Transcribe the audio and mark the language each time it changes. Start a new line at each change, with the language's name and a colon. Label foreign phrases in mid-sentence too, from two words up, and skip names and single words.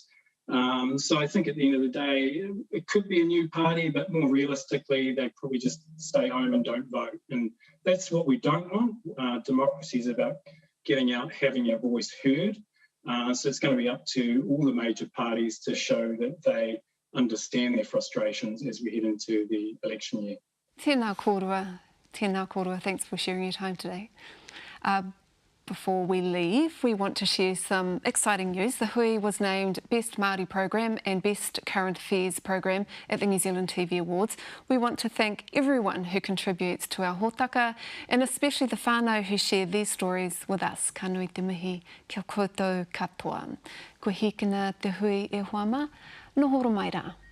English: So I think at the end of the day, it could be a new party, but more realistically, they probably just stay home and don't vote. And that's what we don't want. Democracy is about getting out, having your voice heard. So it's going to be up to all the major parties to show that they understand their frustrations as we head into the election year.
Māori: Tēnā kōrua. Tēnā kōrua.
English: Thanks for sharing your time today. Before we leave, we want to share some exciting news. The Hui was named Best Māori Programme and Best Current Affairs Programme at the New Zealand TV Awards. We want to thank everyone who contributes to our hōtaka, and especially the whānau who share their stories with us.
Māori: Ka nui te mihi, kia koutou katoa. Ko hikina te Hui e Huama, no horo mai rā.